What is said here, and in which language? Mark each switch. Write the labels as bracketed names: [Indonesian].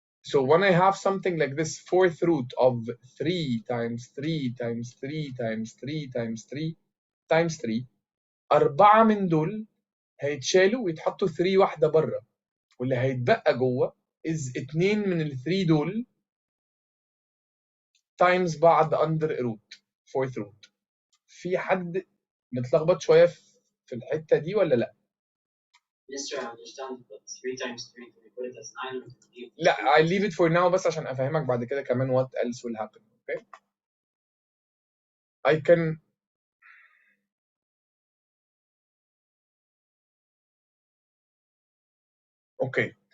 [English] So when I have something like this fourth root of 3 times 3 times 3 times 3 times 3 times 3، [Arabic] 4 من دول هيتشالوا ويتحطوا 3 واحدة بره، واللي هيتبقى جوه [English] is 2 من ال 3 دول times بعض under root fourth root. [Arabic] في حد متلخبط شوية في الحتة دي ولا لا؟ [English] Yes, sir, I understand, but 3 times 3, can we put it as 9 or can we leave it? لا I leave it for now [Arabic] بس عشان أفهمك بعد كده كمان [English] what else will happen. Okay? I can okay.